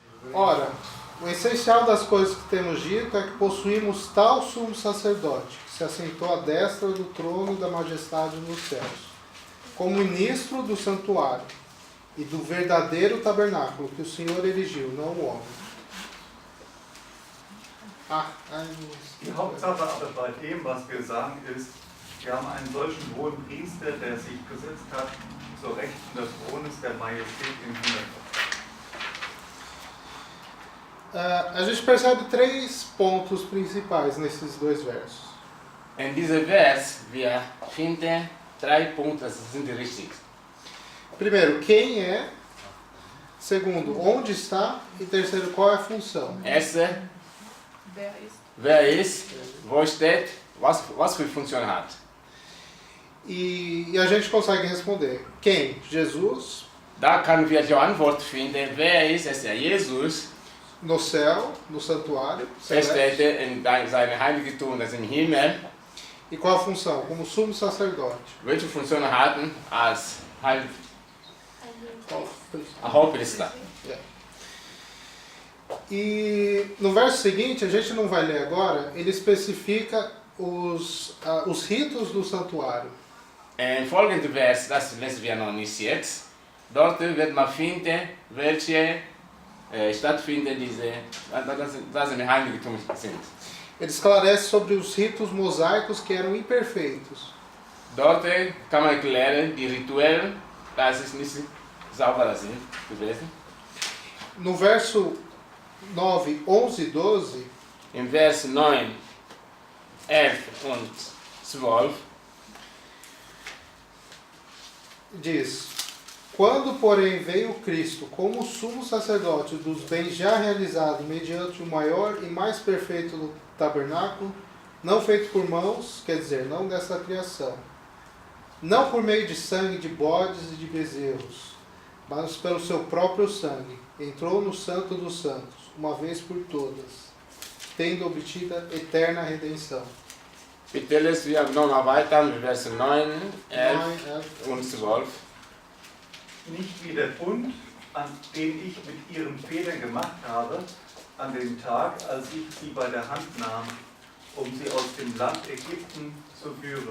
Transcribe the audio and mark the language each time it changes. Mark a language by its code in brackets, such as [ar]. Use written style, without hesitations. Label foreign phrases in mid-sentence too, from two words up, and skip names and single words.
[pt] Ora, o essencial das coisas que temos dito é que possuímos tal sumo sacerdote, que se assentou à destra do trono da majestade nos céus, como ministro do santuário e do verdadeiro tabernáculo que o Senhor erigiu, não o homem. [de] Die Hauptsache aber bei dem, was wir sagen, ist, wir haben einen solchen hohen Priester, der sich gesetzt hat zur Rechten des Thrones der Majestät im Himmel. [pt] A gente percebe 3 pontos principais nesses 2 versos. [de] In diesem Vers, wir finden 3 Punkte, das sind die wichtigsten. [pt] Primeiro, quem é? Segundo, onde está? E terceiro, qual é a função? [de] Erste, wer ist, wo steht, was für Funktion hat. [pt] E a gente consegue responder. Quem? Jesus. [de] Da können wir die Antwort finden, wer ist es? Ja, Jesus. [pt] No céu, no santuário. [de] Er steht in seinem Heiligtum, das im Himmel. [pt] E qual a função? Como sumo sacerdote. [de] Welche Funktion hatten als Hohepriester? [pt] E no verso seguinte, a gente não vai ler agora, ele especifica os ritos do santuário. [de] Im folgenden Vers, das lesen wir noch nicht jetzt, dort wird man finden, welche stattfinden, das im Heiligtum sind. [pt] Ele esclarece sobre os ritos mosaicos que eram imperfeitos. [de] Dort kann man erklären, die Rituelle, dass es nicht sauber sind gewesen. [pt] No verso 9, 11 e 12, [de] Im Vers 9, 11 und 12, [pt] diz: Quando, porém, veio Cristo como sumo sacerdote dos bens já realizados mediante o maior e mais perfeito tabernáculo, não feito por mãos, quer dizer, não dessa criação, não por meio de sangue de bodes e de bezerros, mas pelo seu próprio sangue, entrou no Santo dos Santos, uma vez por todas, tendo obtida eterna redenção. [de] bitte lesen wir nochmal weiter mit Vers 9, 11 und 12. Nicht wie der Bund, an den ich mit ihren Vätern gemacht habe, an dem Tag, als ich sie bei der Hand nahm, um sie aus dem Land Ägypten zu führen.